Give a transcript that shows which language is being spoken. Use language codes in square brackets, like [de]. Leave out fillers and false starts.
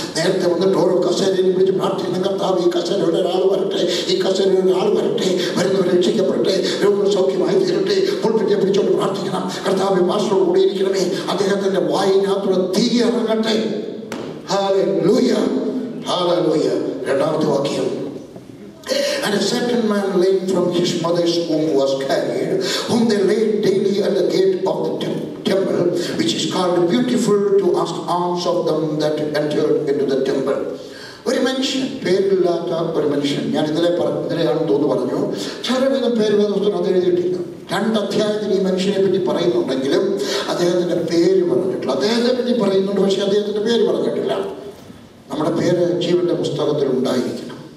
[ml] നേരത്തെ വന്നിട്ട് ഓരോ കസേരയും പിടിച്ച് പ്രാർത്ഥിക്കണം. കർത്താവ്, ഈ കസേരയുടെ ഒരാൾ വരട്ടെ, ഈ കസേരയുടെ ഒരാൾ വരട്ടെ, വരുന്നവർ രക്ഷിക്കപ്പെടട്ടെ, രോഗികൾ സൗഖ്യമായി തീരട്ടെ, പുൽപ്പിറ്റിയെ പിടിച്ചോണ്ട് പ്രാർത്ഥിക്കണം. കർത്താവ് പാസ്റ്ററോട് കൂടി ഇരിക്കണമേ, അദ്ദേഹത്തിന്റെ വായിനകത്തുള്ള തീ ഇറങ്ങട്ടെ. Hallelujah, hallelujah. 2ാമത്തെ വാക്യം, [en] and a certain man lame from his mother's womb was carried, whom they laid daily at the gate of the temple, which is called Beautiful, to ask alms of them that entered into the temple. [ml] ഒരു മനുഷ്യൻ, പേരില്ലാത്ത ഒരു മനുഷ്യൻ. ഞാൻ ഇന്നലെയാണെന്ന് തോന്നുന്നു പറഞ്ഞു, ചിലരേതും പേര് വേദപുസ്തകം അത് എഴുതിയിട്ടില്ല. 2 അധ്യായത്തിൽ ഈ മനുഷ്യനെ പറ്റി പറയുന്നുണ്ടെങ്കിലും അദ്ദേഹത്തിന്റെ പേര് പറഞ്ഞിട്ടില്ല. അദ്ദേഹത്തെ പറ്റി പറയുന്നുണ്ട്, പക്ഷെ അദ്ദേഹത്തിന്റെ പേര് പറഞ്ഞിട്ടില്ല. നമ്മുടെ പേര് ജീവന്റെ പുസ്തകത്തിൽ ഉണ്ടായിരിക്കണം.